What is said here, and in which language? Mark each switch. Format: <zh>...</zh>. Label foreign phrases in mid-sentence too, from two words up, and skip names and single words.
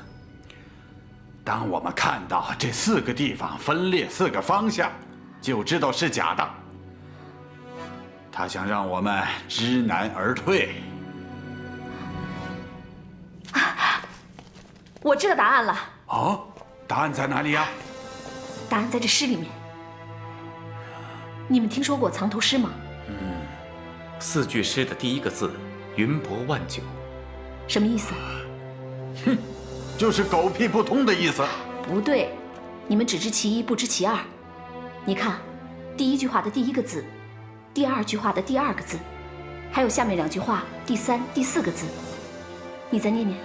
<zh>當我們看到這4個地方分裂4個方向，就知道是假的。他想讓我們知難而退。我知道答案了。哦，答案在哪裡呀？答案在這詩裡面。你們聽說過藏頭詩嗎？4句詩的第1個字“雲薄萬九”，什麼意思？哼，就是狗屁不通的意思。不對，你們只知其一，不知其二。你看，第1句話的第1個字，第2句話的第2個字，還有下面2句話第3、第4個字，你再念念。</zh>